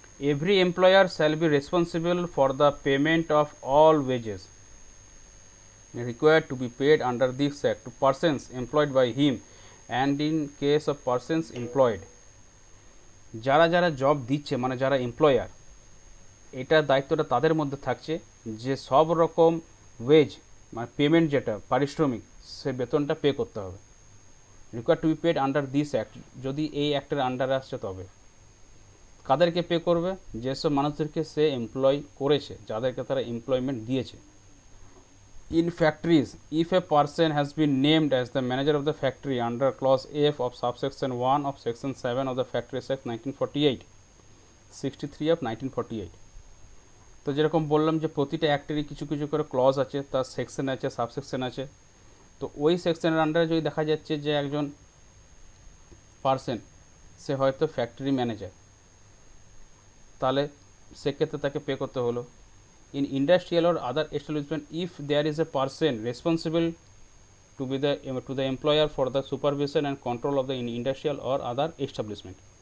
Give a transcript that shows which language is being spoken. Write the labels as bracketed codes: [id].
[en] every employer shall be responsible for the payment of all wages required to be paid under this act to persons employed by him and in case of persons employed, [bn] যারা যারা job দিচ্ছে মানে যারা employer, এটা দায়িত্বটা তাদের মধ্যে থাকছে যে সব রকম ওয়েজ মানে পেমেন্ট যেটা পারিশ্রমিক, সে বেতনটা পে করতে হবে। [en] required to be paid under this act, [bn] যদি এই অ্যাক্টের আন্ডারে আসছে তবে। কাদেরকে পে করবে, যেসব মানুষদেরকে সে এমপ্লয় করেছে, যাদেরকে তারা এমপ্লয়মেন্ট দিয়েছে। [en] In factories, if a person has been named as the manager of the factory under clause F of subsection 1 of section 7 of the Factories Act 1948, 63 of 1948, [bn] তো যেরকম বললাম যে প্রতিটা অ্যাক্টেরই কিছু কিছু করে ক্লজ আছে, তার সেকশন আছে, সাবসেকশন আছে। তো ওই সেকশনের আন্ডারে যদি দেখা যাচ্ছে যে একজন পার্সন সে হয়তো ফ্যাক্টরি ম্যানেজার, তাহলে সেক্ষেত্রে তাকে পে করতে হলো। [en] In industrial or other establishment, if there is a person responsible to the employer for the supervision and control of the industrial or other establishment,